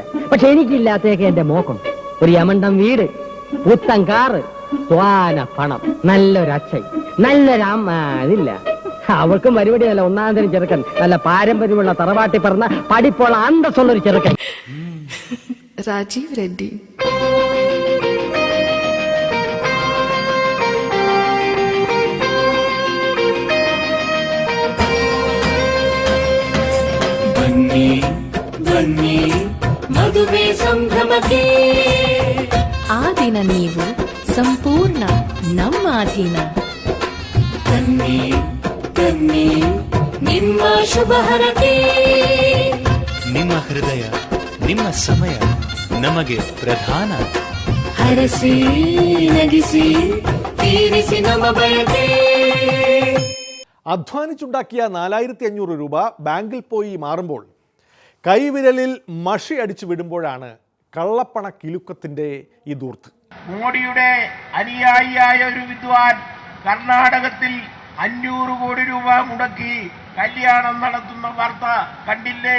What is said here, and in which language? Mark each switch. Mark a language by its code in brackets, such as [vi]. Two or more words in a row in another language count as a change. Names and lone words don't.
[ml] പക്ഷെ എനിക്കില്ലാത്തേക്ക് എന്റെ മോക്കും ഒരു യമണ്ടം വീട്, പുത്തൻ കാറ്, സ്വാന പണം, നല്ലൊരച്ഛൻ, നല്ലൊരമ്മ. അതില്ല, അവൾക്കും മറുപടിയല്ല. ഒന്നാം തരം ചെറുക്കൻ, നല്ല പാരമ്പര്യമുള്ള തറവാട്ടി പറഞ്ഞ പഠിപ്പുള്ള അന്തസ്സുള്ളൊരു ചെറുക്കൻ. രാജീവ് റെഡ്ഡി. [kn] ಬನ್ನಿ ಬನ್ನಿ ಮದುವೆ ಸಂಭ್ರಮಕ್ಕೆ ಆ ದಿನ ನೀವು ಸಂಪೂರ್ಣ ನಮ್ಮ ಅಧೀನ. ಬನ್ನಿ ಬನ್ನಿ ನಿಮ್ಮ ಶುಭ ಹರಕೆ. ನಿಮ್ಮ ಹೃದಯ, ನಿಮ್ಮ ಸಮಯ ನಮಗೆ ಪ್ರಧಾನ. ಹರಸಿ ನಗಿಸಿ ತೀರಿಸಿ ನಮ್ಮ ಬಯಕೆ. [ml] അധ്വാനിച്ചുണ്ടാക്കിയ 4500 രൂപ ബാങ്കിൽ പോയി മാറുമ്പോൾ കൈവിരലിൽ മഷി അടിച്ചു വിടുമ്പോഴാണ് കള്ളപ്പണ കിലുക്കത്തിൻ്റെ ഈ ധൂർത്ത്. മോഡിയുടെ അനുയായിയായ ഒരു വിദ്വാൻ കർണാടകത്തിൽ 500 കോടി രൂപ മുടക്കി കല്യാണം നടത്തുന്ന വാർത്ത കണ്ടില്ലേ?